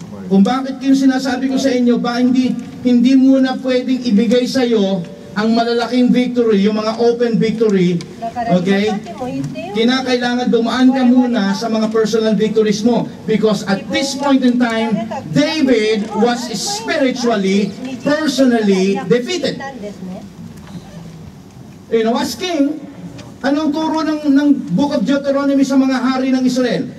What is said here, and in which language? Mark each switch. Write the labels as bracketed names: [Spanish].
[Filipino] Kung bakit yung sinasabi ko sa inyo, ba hindi muna pwedeng ibigay sa iyo ang malalaking victory, yung mga open victory, okay? Kinakailangan dumaan ka muna sa mga personal victories mo. [English] Because at this point in time, David was spiritually, personally defeated. [Filipino] You know, as king, anong turo ng Book of Deuteronomy sa mga hari ng Israel?